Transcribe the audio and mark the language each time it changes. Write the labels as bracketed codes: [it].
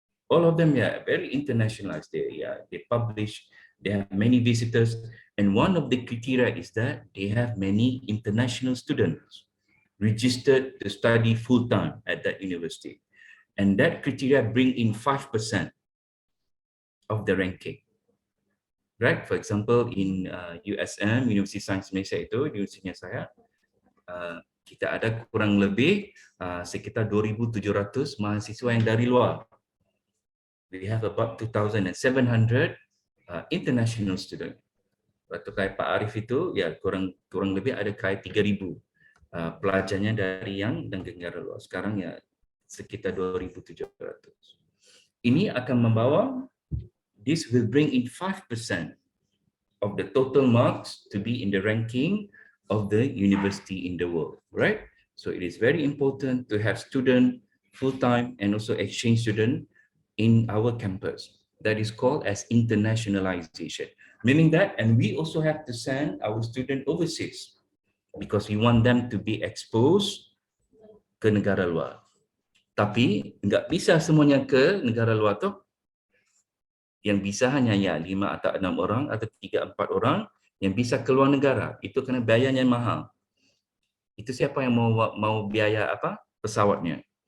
[en] All of them, yeah, very internationalized. They publish, they have many visitors, and one of the criteria is that they have many international students registered to study full-time at that university. And that criteria bring in 5% of the ranking. Right? For example, [id] in USM, Universiti Sains Malaysia itu, universitinya saya, kita ada kurang lebih sekitar 2,700 mahasiswa yang dari luar. [en] We have about 2,700 international students. [id] Waktu kayak Pak Arif itu, ya kurang lebih ada kayak 3,000 pelajarnya dari yang dan negara luar. Sekarang ya sekitar 2,700. Ini akan membawa, [en] this will bring in 5% of the total marks to be in the ranking of the university in the world, right? So it is very important to have student full-time and also exchange student in our campus. That is called as internationalization. Meaning that, and we also have to send our student overseas, because we want them to be exposed [id] ke negara luar. Tapi nggak bisa semuanya ke negara luar tu. Yang bisa hanya ya 5 atau 6 orang atau 3-4 orang yang bisa keluar negara. Itu kerana biayanya mahal. Itu siapa yang mau biaya apa? Pesawatnya.